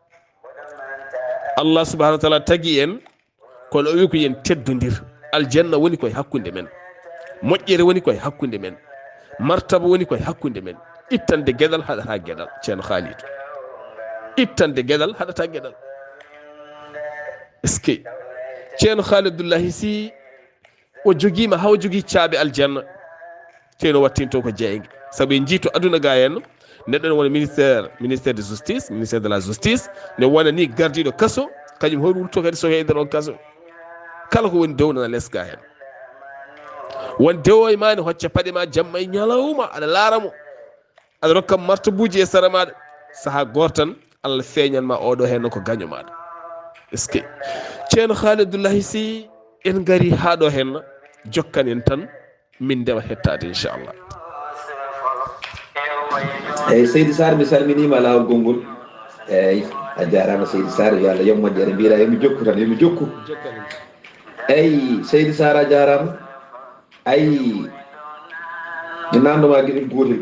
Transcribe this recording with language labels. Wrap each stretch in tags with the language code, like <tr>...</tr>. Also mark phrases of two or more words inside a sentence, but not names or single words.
<ar>Allah subhanahu wa taala</ar> <ff>tagi en kono o wi ko yen teddodir aljanna woni koye hakkunde men moƴƴere woni koye hakkunde men martaba woni koye hakkunde men ittande gueɗal haɗata gueɗal ceerno Khalidou ittande gueɗal haɗata gueɗal</ff> <fr>est ce que</fr> <ff>ceerno Khalidoullahi si o joguima haw jogui caaɓe aljanna ceerno wattinto ko jeygue saabu en jiito aduna ga henno neɗɗo ne wona</ff> <fr>ministère de justice ministère de la justice</fr> <ff>ne wona ni gardiɗo kaso kañum hoɗum wurto kadi so e nder on kaso kala ko woni dow nana less ga hen won dewo e ma ne hocca paɗe ma jamma e ñalawma aɗa laaramo aɗa rokka martabuji e sara maɗa saaha goto tan Allah feeñanma oɗo hen ko gaño maɗa</ff> <fr>est ce que</fr> <ff>ceerno Khalidoullahi si en gari ha ɗo henna jokkan en tan min ndewa hettade inchallah eyyi Seydi Sarr mi salminima lawol gongol eyyi a jarama Seydi Sarr yo Allah yommoƴƴe aɗa mbira yomi jokku tan yomi jokku eyyi Seydi Sarr a jarama ayi mi namdoma gueɗel gotel</ff>